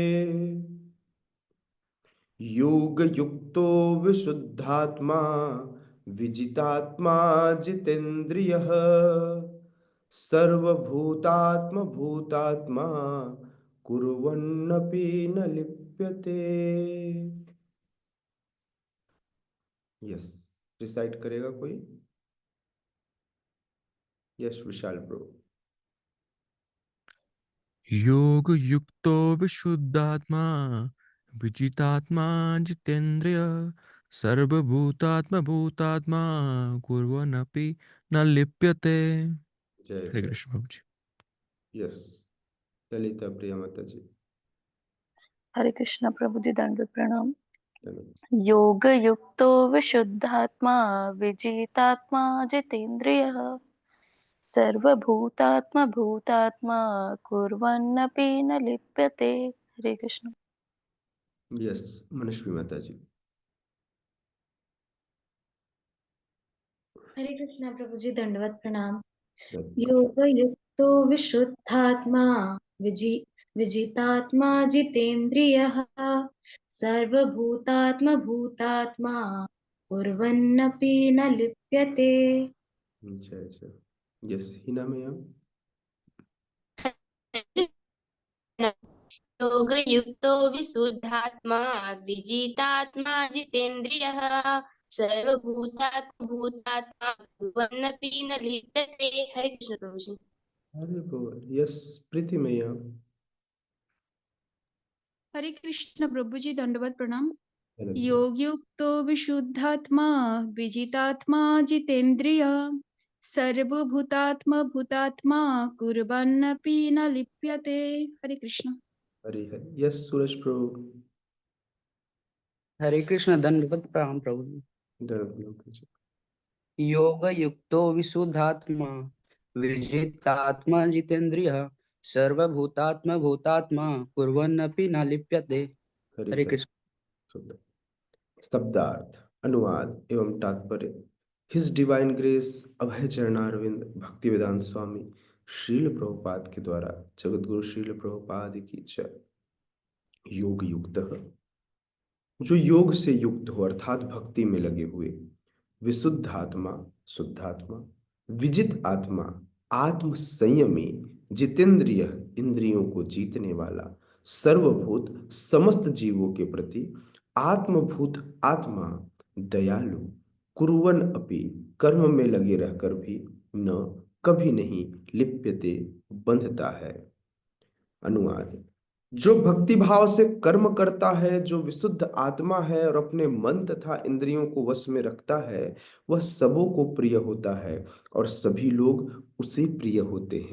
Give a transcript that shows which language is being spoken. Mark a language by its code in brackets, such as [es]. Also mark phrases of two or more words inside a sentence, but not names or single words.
[sa] योग युक्तो विशुद्धात्मा विजितात्मा जितेन्द्रियः सर्वभूतात्म भूतात्मा कुर्वन्नपि न लिप्यते। [en] Yes, recite [hi] करेगा कोई? [en] Yes, Vishal bro. [sa] योग युक्तो विशुद्धात्मा विजितात्मा जितेन्द्रिय सर्वभूतात्म भूतात्मा कुर्वन्नपि न लिप्यते। [hi] जय हरे जय। कृष्ण प्रभु जी। यस, ललिता प्रिया माता जी। हरे कृष्ण प्रभु जी, दंडवत प्रणाम। धन्यवाद। [sa] योग युक्तो विशुद्धात्मा विजितात्मा जितेन्द्रियः सर्वभूतात्मा भूतात्मा कुर्वन्नपि न लिप्यते। [hi] हरे कृष्ण। यस, मनस्वी माता जी। हरे कृष्णा प्रभु जी, दंडवत प्रणाम। धन्यवाद। [sa] योग युक्तो विशुद्धात्मा विजितात्मा जितेन्द्रियः सर्वभूतात्म भूतात्मा कुर्वन्नपि न लिप्यते। [hi] जय जय। यस, हिना मैम। [sa] योग युक्तो विशुद्धात्मा विजितात्मा जितेन्द्रियः सर्वभूतात्मा भूतात्मा कुर्वन्नपि न लिप्यते। [hi] हरे कृष्ण प्रभु जी। अरे बोल। यस, प्रीति मैया। हरे कृष्ण प्रभु जी, दंडवत प्रणाम। धन्यवाद। [sa] योग युक्तो विशुद्धात्मा विजितात्मा जितेन्द्रिय सर्वभूतात्म भूतात्मा कुर्वन्नपि न लिप्यते। [hi] हरे कृष्ण। हरि हरि। यस, सूरज प्रभु। हरे कृष्ण, दंडवत प्रणाम प्रभु जी। धन्यवाद। [sa] योग युक्तो विशुद्धात्मा विजितात्मा जितेन्द्रिय सर्वभूतात्म भूतात्मा कुर्वन्नपि न लिप्यते। [hi] हरि हरे हरि। कृष्ण। सुंदर। शब्दार्थ, अनुवाद एवं तात्पर्य। [en] His Divine Grace [hi] अभय चरणारविंद भक्ति वेदांत स्वामी श्रील प्रभुपाद के द्वारा जगतगुरु श्रील प्रभुपाद की जय। योग युक्त, जो योग से युक्त हो अर्थात भक्ति में लगे हुए, विशुद्ध आत्मा शुद्धात्मा, विजित आत्मा आत्म संयमी, जितेंद्रिय इंद्रियों को जीतने वाला, सर्वभूत समस्त जीवों के प्रति आत्मभूत आत्मा दयालु, [sa] कुरुवन अपि [hi] कर्म में लगे रहकर भी न कभी नहीं लिप्यते बंधता है। अनुवाद। जो भक्ति भाव से कर्म करता है, जो विशुद्ध आत्मा है और अपने मन तथा इंद्रियों को वश में रखता है, वह सबों को प्रिय होता है और सभी लोग उसे प्रिय होते हैं।